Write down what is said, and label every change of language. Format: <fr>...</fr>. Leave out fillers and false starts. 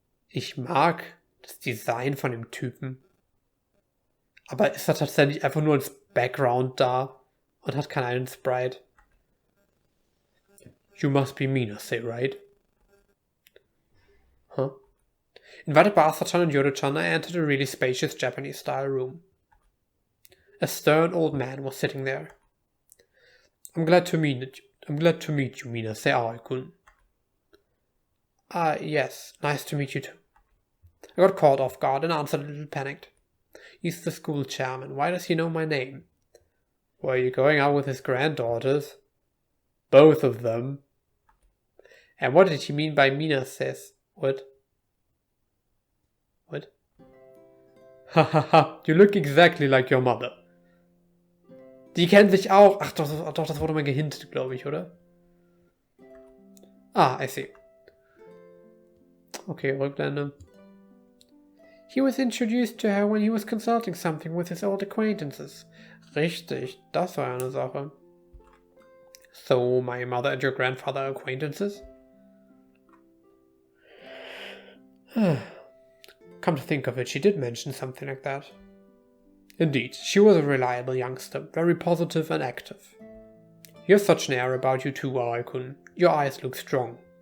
<de>Ich mag das Design von dem Typen. Aber ist er tatsächlich einfach nur als Background da und hat keinen Sprite?</de> <en>You must be Minase, right? Huh? Invited by Asachan and Yoru-chan, I entered a really spacious Japanese-style room. A stern old man was sitting there. I'm glad to meet you, Minase Aoi-kun. Yes, nice to meet you too. I got caught off guard and answered a little panicked. He's the school chairman. Why does he know my name? Were you going out with his granddaughters? Both of them. And what did he mean by Minase? What? Hahaha, you look exactly like your mother.</en> <de>Die kennen sich auch. Ach doch, das wurde mal gehintet, glaube ich, oder?</de> <en>I see. Okay,</en> <de>Rückblende.</de> <en>He was introduced to her when he was consulting something with his old acquaintances.</en> <de>Richtig, das war eine Sache.</de> <en>So, my mother and your grandfather are acquaintances? Come to think of it, she did mention something like that. Indeed, she was a reliable youngster, very positive and active. You have such an air about you too, Aoi-kun. Your eyes look strong.</en>